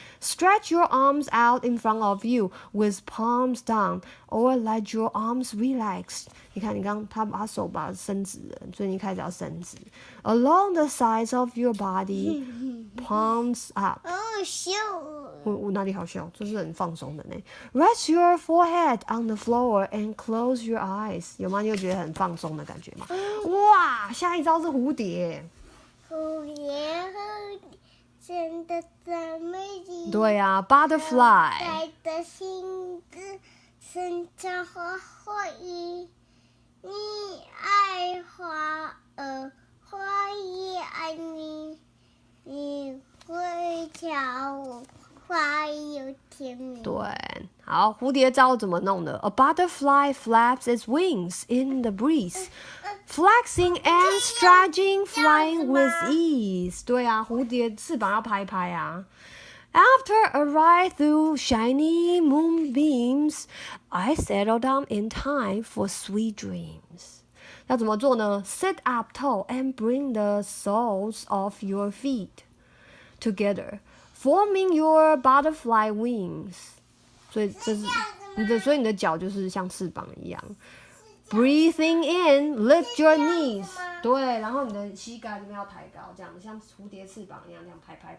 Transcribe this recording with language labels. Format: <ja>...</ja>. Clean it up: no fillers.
<en>Stretch your arms out in front of you with palms down, or let your arms relax.</en> <zh>你看，他把手伸直了，所以你开始要伸直。</zh> <en>Along the sides of your body, palms up.</en> <zh>我哪里好笑？这是很放松的呢。</zh> <en>Rest your forehead on the floor and close your eyes.</en> <zh>有吗？你有觉得很放松的感觉吗？哇，下一招是蝴蝶。蝴蝶真的这么美。对啊 ，</zh> <en>butterfly。</en> <zh>带着心子生长花花衣，你爱花儿，花也爱你。你会跳舞。花有甜蜜。对，好，蝴蝶招怎么弄的</zh> <en>？A butterfly flaps its wings in the breeze, flexing and stretching, flying with ease.</en> <zh>对啊，蝴蝶翅膀要拍拍啊。</zh> <en>After a ride through shiny moonbeams, I settle down in time for sweet dreams.</en> <zh>要怎么做呢</zh> <en>？Sit up tall and bring the soles of your feet together, forming your butterfly wings.</en> <zh>所以这是你的脚就是像翅膀一样。</zh> <en>Breathing in, lift your knees.</en> <zh>对，然后你的膝盖这边要抬高，这样像蝴蝶翅膀一样，这样拍。</zh>